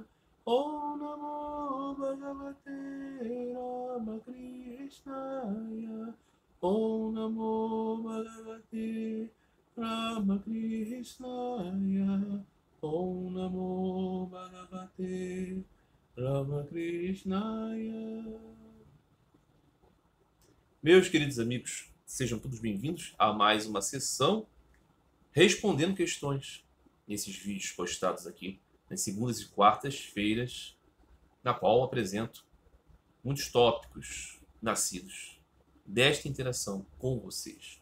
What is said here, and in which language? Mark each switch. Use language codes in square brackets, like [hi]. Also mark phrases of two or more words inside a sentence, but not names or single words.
[sa] ॐ नमो भगवते रामकृष्णाय. ॐ नमो भगवते रामकृष्णाय. ॐ नमो भगवते रामकृष्णाय. [pt] Meus queridos amigos, sejam todos bem-vindos a mais uma sessão respondendo questões nesses vídeos postados aqui nas segundas e quartas-feiras, na qual apresento muitos tópicos nascidos desta interação com vocês.